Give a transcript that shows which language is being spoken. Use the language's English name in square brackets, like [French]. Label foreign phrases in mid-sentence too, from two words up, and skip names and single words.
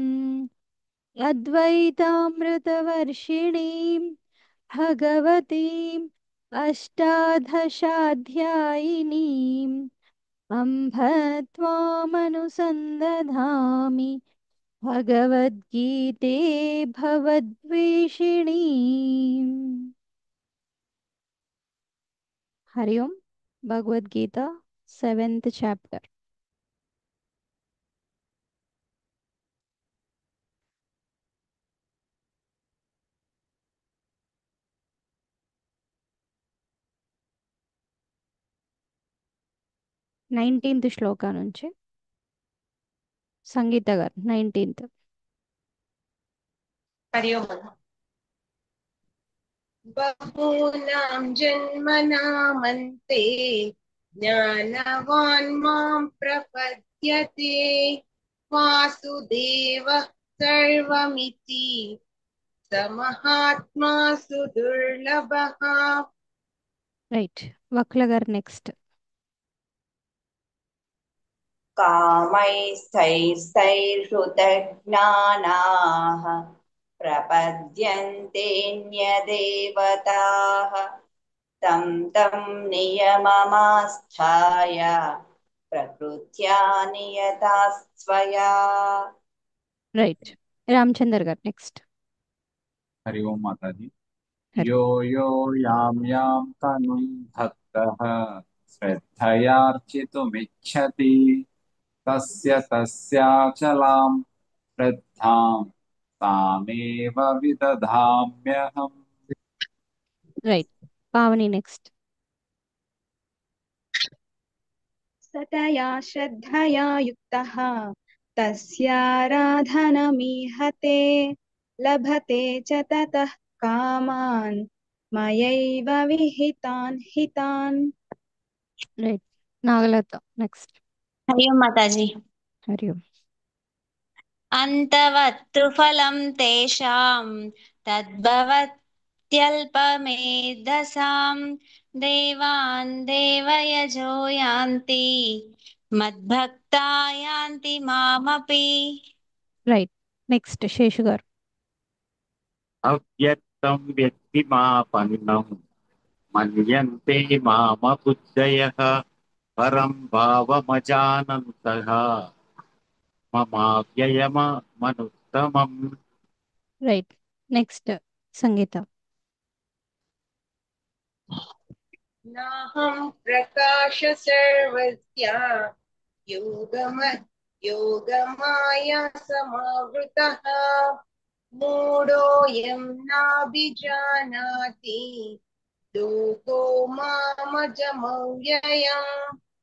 [Sanskrit] अद्वैतामृतवर्षिणीं भगवतीम् अष्टादशाध्यायिनीम् अम्भ त्वामनुसन्दधामि भगवद्गीते भवद्वेषिणीम्। हरि ओम्। [Telugu] भगवद्गीता [English] 7th chapter 19th [Telugu] శ్లోక నుంచి సంగీత గారు 19th. [Sanskrit] हरि ओम् बहूनां जन्मनामन्ते ज्ञानवान् मां प्रपद्यते वासुदेवः सर्वमिति स महात्मा सुदुर्लभः [Telugu] రైట్ వక్ల గారు నెక్స్ట్. [Sanskrit] कामैस्तैर्हृतज्ञानाः प्रपद्यन्तेऽन्यदेवताः तं तं नियममास्थाय प्रकृत्या नियता स्वया. [Telugu] రైట్ రామచందర్ గారు నెక్స్ట్. [Hindi] हरि ओम माता जी। हरि [Sanskrit] यो यो यां यां तनुं भक्तः श्रद्धयार्चितुमिच्छति तस्य तस्याचलां श्रद्धां तामेव विदधाम्यहम्। [Telugu] రైట్ పావని నెక్స్ట్. [Sanskrit] सतया श्रद्धया युक्तः तस्याराधनमीहते लभते च ततः कामान् मयैव विहितान् हितान्। [Telugu] రైట్ నాగలత నెక్స్ట్. [Hindi] हरि ओम माताजी। [Telugu] హరి ఓం. [Sanskrit] अन्तवत्तु फलं तेषां तद्भवत्यल्पमेधसां देवान् देवयजो यान्ति मद्भक्ता यान्ति मामपि। [English] right next [Telugu] శేషు గారు. [Sanskrit] अव्यक्तं व्यक्तिमापन्नं मन्यन्ते मामबुद्धयः परं भावमजानन्तः ममाव्ययमनुत्तमम्। [English] right next సంగీత. [Sanskrit] नाहं प्रकाश सर्वस्य योगमाया समावृतः मूढोऽयं नाभिजानाति लोको मामजमव्ययम्।